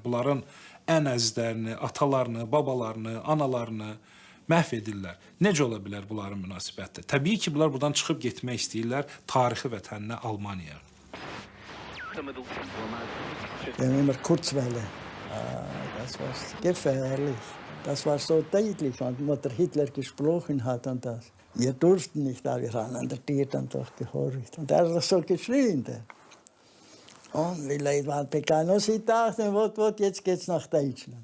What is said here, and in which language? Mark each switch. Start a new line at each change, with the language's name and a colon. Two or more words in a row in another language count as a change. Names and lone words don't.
Azerbaijani: Bunların ən əzizlərini, atalarını, babalarını, analarını məhv edirlər. Necə ola bilər bunların münasibəti? Təbii ki, bunlar buradan çıxıb getmək istəyirlər tarixi vətəninə, Almaniyaya.
German: Immer Kurzwelle. Das war gefährlich. Das war so deutlich, was der Hitler gesprochen hat und das. Wir durften nicht, aber wir haben an der Tür dann doch gehorcht. Und er hat so geschrien. Und die Leute waren bekannt. Und sie dachten, jetzt geht's nach Deutschland.